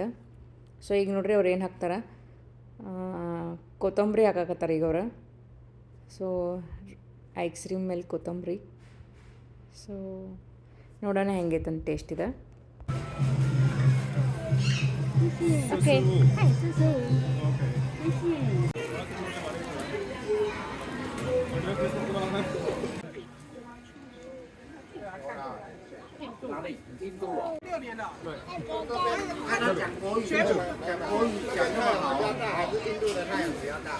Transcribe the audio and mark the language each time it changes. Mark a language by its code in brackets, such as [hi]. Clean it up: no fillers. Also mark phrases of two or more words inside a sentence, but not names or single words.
[kn] ಸೊ ಈಗ ನೋಡ್ರಿ ಅವ್ರು ಏನು ಹಾಕ್ತಾರೆ, ಕೊತ್ತಂಬರಿ ಹಾಕಾಕತ್ತಾರೆ ಈಗ ಅವ್ರು. ಸೊ [en] ice cream [kn] ಮೇಲೆ ಕೊತ್ತಂಬರಿ. ಸೊ ನೋಡೋಣ ಹೆಂಗೈತಂತ ಟೇಸ್ಟ್ ಇದೆ. ಓಕೆ. [zh] 哪里？印度哦。 6年了。对。看他讲国语，讲国语讲那么好，还是印度的太阳比较大。